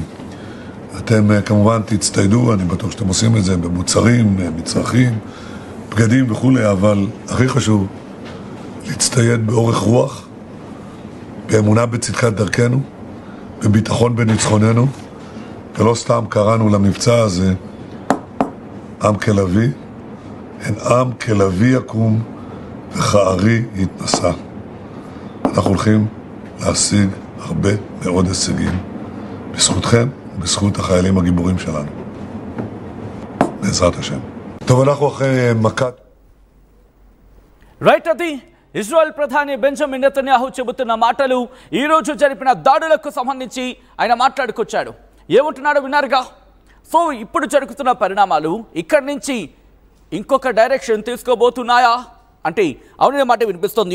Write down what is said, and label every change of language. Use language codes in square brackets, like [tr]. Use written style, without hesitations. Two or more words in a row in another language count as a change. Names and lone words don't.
[he] אתם כמובן תצטיידו, אני בטוח שאתם עושים את זה במוצרים, מצרכים, בגדים וכו', אבל הכי חשוב להצטייד באורך רוח, באמונה בצדקת דרכנו, בביטחון בניצחוננו, ולא סתם קראנו למבצע הזה עם כלבי, הן עם כלבי יקום וכארי יתנשא. אנחנו הולכים להשיג הרבה מאוד הישגים בזכותכם ובזכות החיילים הגיבורים שלנו. בעזרת השם. טוב, אנחנו אחרי מכת... [te] రైట్, అది ఇజ్రాయెల్ ప్రధాని బెంజమిన్ నెతన్యాహు చెబుతున్న మాటలు ఈ రోజు జరిపిన దాడులకు సంబంధించి ఆయన మాట్లాడుకొచ్చాడు. ఏమంటున్నాడో విన్నారుగా. సో ఇప్పుడు జరుగుతున్న పరిణామాలు ఇక్కడి నుంచి ఇంకొక డైరెక్షన్ తీసుకోబోతున్నాయా అంటే అవుననే మాట వినిపిస్తుంది.